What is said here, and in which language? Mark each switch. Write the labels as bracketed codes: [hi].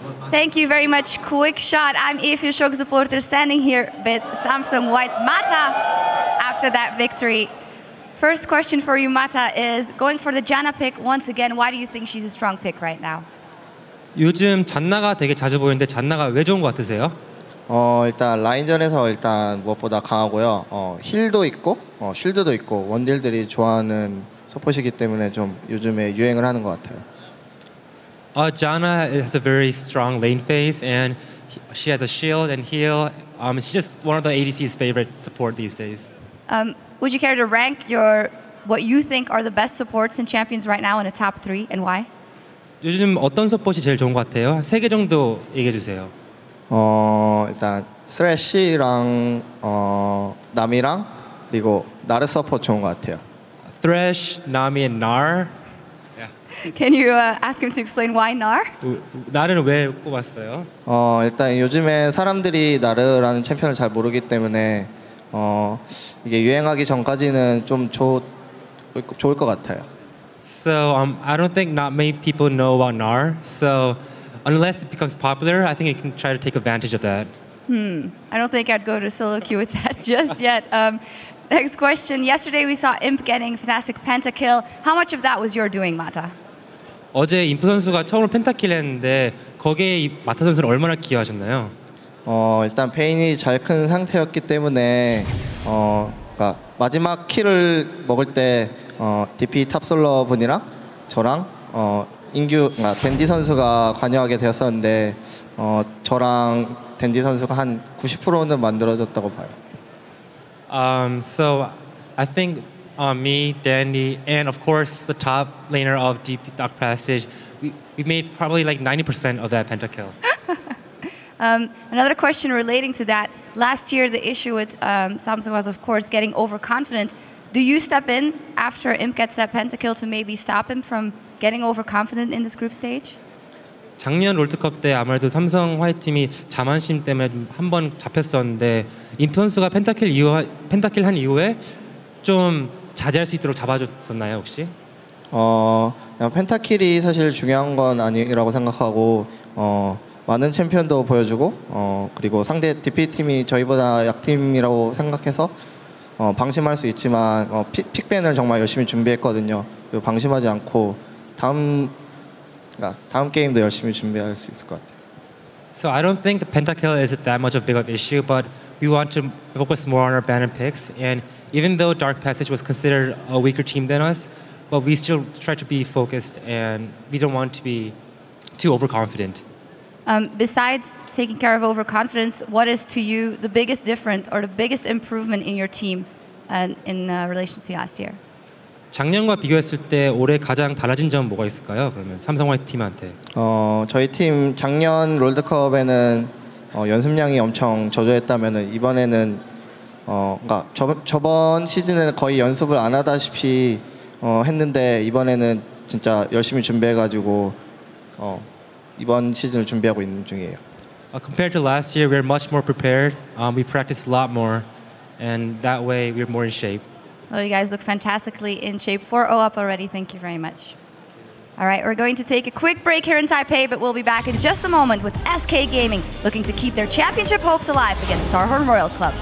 [en] Thank you very much. Quick shot. I'm Efu Shock supporter standing here with Samsung White's Mata after that victory. First question for you, Mata, is going for the Janna pick once again. Why do you think she's a strong pick right now? [ko] 요즘 잔나가 되게 자주 보이는데 잔나가 왜 좋은 것 같으세요? 일단 라인전에서 일단 무엇보다 강하고요. 힐도 있고 쉴드도 있고 원딜들이 좋아하는 서폿이기 때문에 좀 요즘에 유행을 하는 것 같아요. [en] Janna has a very strong lane phase and she has a shield and heal. She's just one of the ADC's favorite support these days. Would you care to rank what you think are the best supports and champions right now in a top 3 and why? [ko] 요즘 어떤 서폿이 제일 좋은 것 같아요? 한 3개 정도 얘기해 주세요. 일단 스래시랑 나미랑 그리고 나르 서폿 좋은 것 같아요. [en] Thresh, Nami, and Nar. Can you ask him to explain why Nar? [ko] 나르는 왜 꼽았어요? 일단 요즘에 사람들이 나르라는 챔피언을 잘 모르기 때문에 이게 유행하기 전까지는 좀 좋을 것 같아요. [en] So I don't think not many people know about Nar. So unless it becomes popular, I think you can try to take advantage of that. I don't think I'd go to solo queue with that just yet. Next question. Yesterday we saw Imp getting fantastic pentakill. How much of that was your doing, Mata? [ko] 어제 인프 선수가 처음으로 펜타킬 했는데 거기에 이 마타 선수는 얼마나 기여하셨나요? 일단 베인이 잘 큰 상태였기 때문에 그러니까 마지막 킬을 먹을 때 DP 탑솔러 분이랑 저랑 그러니까 댄디 선수가 관여하게 되었었는데 저랑 댄디 선수가 한 90%는 만들어졌다고 봐요. [en] So I think me, Dandy, and of course the top laner of Deep Dark Passage, we made probably like 90% of that pentakill. Another question relating to that. Last year, the issue with Samsung was, of course, getting overconfident. Do you step in after Imp gets that pentakill to maybe stop him from getting overconfident in this group stage? [ko] 작년 롤드컵 때 아무래도 삼성 화이트팀이 자만심 때문에 한 번 잡혔었는데 인프 선수가 펜타킬 한 이후에 좀 자제할 수 있도록 잡아줬었나요 혹시? 그냥 펜타킬이 사실 중요한 건 아니라고 생각하고 많은 챔피언도 보여주고 그리고 상대 DP팀이 저희보다 약팀이라고 생각해서 방심할 수 있지만 픽밴을 정말 열심히 준비했거든요. 그리고 방심하지 않고 다음 게임도 열심히 준비할 수 있을 것 같아요. [en] So I don't think the pentakill is that much of a big of issue, but we want to focus more on our banner picks. And even though Dark Passage was considered a weaker team than us, but we still try to be focused and we don't want to be too overconfident. Besides taking care of overconfidence, what is to you the biggest difference or the biggest improvement in your team in relation to last year? [ko] 작년과 비교했을 때 올해 가장 달라진 점은 뭐가 있을까요? 그러면 삼성 화이트 팀한테. 저희 팀 작년 롤드컵에는 연습량이 엄청 저조했다면은 이번에는 그러니까 저번 시즌에는 거의 연습을 안 하다시피 했는데 이번에는 진짜 열심히 준비해가지고 이번 시즌을 준비하고 있는 중이에요. [en] Compared to last year, we're much more prepared. We practiced a lot more, and that way we're more in shape. Well, you guys look fantastically in shape. 4-0 up already. Thank you very much. All right, we're going to take a quick break here in Taipei, but we'll be back in just a moment with SK Gaming, looking to keep their championship hopes alive against Starhorn Royal Club.